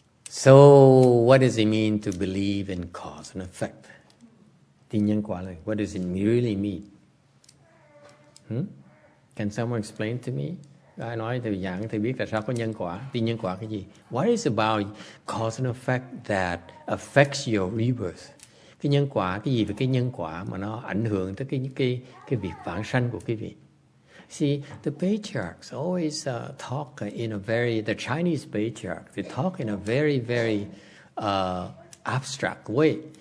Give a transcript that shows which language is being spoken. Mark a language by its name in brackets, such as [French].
[English] So, what does it mean to believe in cause and effect? [Vietnamese] Tin nhân quả là, [English] what does it really mean? Can someone explain to me? [Vietnamese] Ai nói thầy giảng thầy biết là sao có nhân quả. Tin nhân quả cái gì? [English] What is about cause and effect that affects your rebirth? [Vietnamese] Cái nhân quả cái gì về cái nhân quả mà nó ảnh hưởng tới cái việc vãng sanh của quý vị? [English] See, the patriarchs always talk in a very, the Chinese patriarchs, they talk in a very, very abstract way.